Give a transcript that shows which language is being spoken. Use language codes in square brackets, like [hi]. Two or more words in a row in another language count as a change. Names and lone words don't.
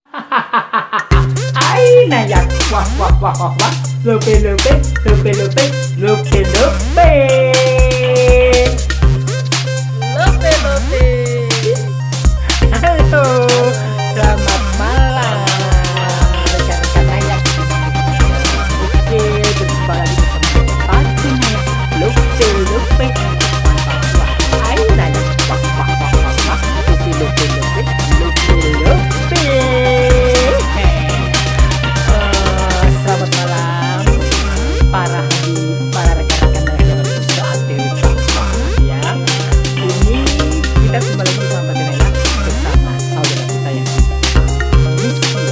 [id] Ay, nayak. Wah, wah, wah, wah, wah. Lupe, lupe, lupe, lupe, lupe, lupe. Lope lope. Halo, selamat malam. Rekan-rekan nayak. Oke, berjumpa lagi bersama Pasti Nayak. Lupe, lupe. Ay, nayak. Wah, wah, wah, wah, wah. Lupe, lupe, lupe, lupe, lupe. Selamat malam para rekan-rekan yang sudah aktif ya. Ini kita kembali lagi bersama Nayak bersama saudara kita yang Rizky ya.